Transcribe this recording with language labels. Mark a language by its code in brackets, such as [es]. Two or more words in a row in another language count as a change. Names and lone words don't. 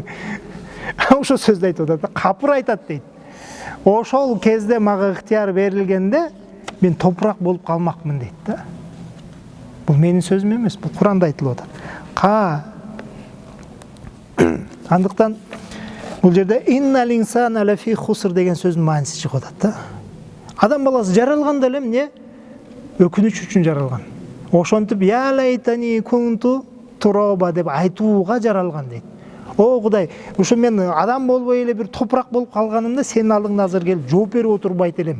[ky] Ошол сөздү айтып атат, капыр айтат дейт. Ошол кезде мага ыктыяр берилгенде мен топурак болуп калмакмын дейт да. Бул менин сөзүм эмес, бул Куранда айтылып атат. Андыктан бул жерде [ar] إن الإنسان لفي خسر [ky] деген сөздүн мааниси чыгып атат да. Адам баласы жаралган да эле эмне? Өкүнүч үчүн жаралган. Ошентип [ar] يا ليتني كنت ترابا [ky] деп айтууга жаралган дейт. О Кудай, ушу мен адам болбой эле бир топурак болуп калганымда сенин алдыңда азыр келип жооп берип отурбайт элем.